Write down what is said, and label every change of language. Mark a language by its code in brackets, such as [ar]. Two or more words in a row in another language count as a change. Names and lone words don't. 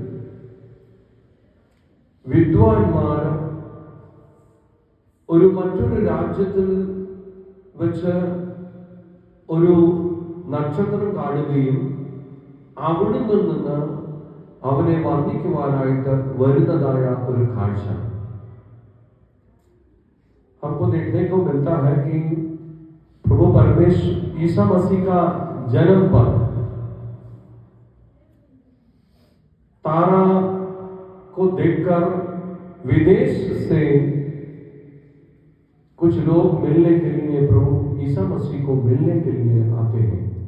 [ml] വിദ്വാൻമാർ ഒരു മറ്റൊരു രാജ്യത്തിൽ വെച്ച് ഒരു നക്ഷത്രം കാണുകയും അവിടെ നിന്ന് അവനെ വർണ്ണിക്കുവാനായിട്ട് വരുന്നതായ ഒരു കാഴ്ച. [hi] हमको देखने को मिलता है कि प्रभु परमेश्वर ईसा मसीह का जन्म पर तारा को देखकर विदेश से कुछ लोग मिलने के लिए प्रभु ईसा मसीह को मिलने के लिए आते हैं.